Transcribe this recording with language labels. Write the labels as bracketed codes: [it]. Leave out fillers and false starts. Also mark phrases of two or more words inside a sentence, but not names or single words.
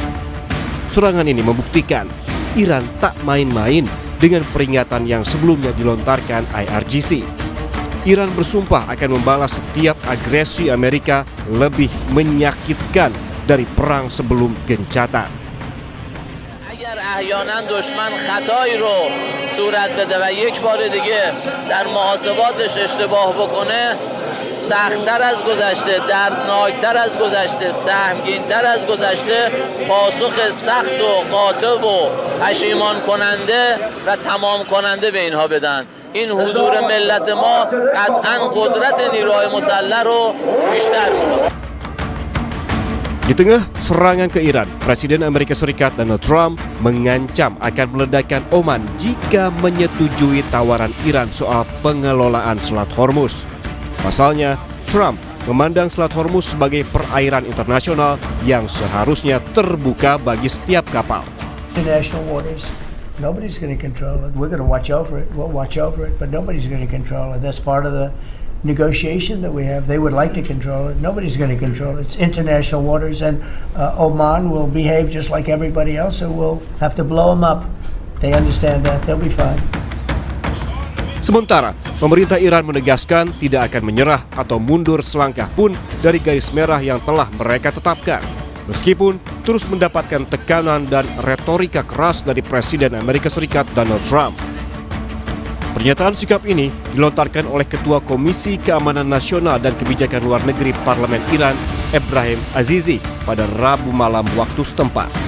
[id] Serangan ini membuktikan Iran tak main-main dengan peringatan yang sebelumnya dilontarkan IRGC. Iran bersumpah akan membalas setiap agresi Amerika lebih menyakitkan dari perang sebelum gencatan. [fa] اگر احیانا دشمن خطایی رو صورت بده و یک بار دیگه در محاسباتش اشتباه بکنه سخت‌تر از گذشته، دردناکتر از گذشته، سهمگین‌تر از گذشته پاسخ سخت و قاطع و پشیمان کننده و تمام کننده به اینها بدن. این حضور ملت ما قطعاً قدرت نیروهای مسلح رو بیشتر می‌کنه. [id] Di tengah serangan ke Iran, Presiden Amerika Serikat Donald Trump mengancam akan meledakkan Oman jika menyetujui tawaran Iran soal pengelolaan Selat Hormuz. Pasalnya, Trump memandang Selat Hormuz sebagai perairan internasional yang seharusnya terbuka bagi setiap kapal. [en] International waters, nobody's going to control it. We're going to watch over it. We'll watch over it, but nobody's going to control it. That's part of the negotiation that we have. They would like to control it. Nobody's going to control it. It's international waters, and Oman will behave just like everybody else, so we'll have to blow them up. They understand that. They'll be fine. [id] Sementara, pemerintah Iran menegaskan tidak akan menyerah atau mundur selangkah pun dari garis merah yang telah mereka tetapkan. Meskipun terus mendapatkan tekanan dan retorika keras dari Presiden Amerika Serikat Donald Trump. Pernyataan sikap ini dilontarkan oleh Ketua Komisi Keamanan Nasional dan Kebijakan Luar Negeri Parlemen Iran, Ebrahim Azizi, pada Rabu malam waktu setempat.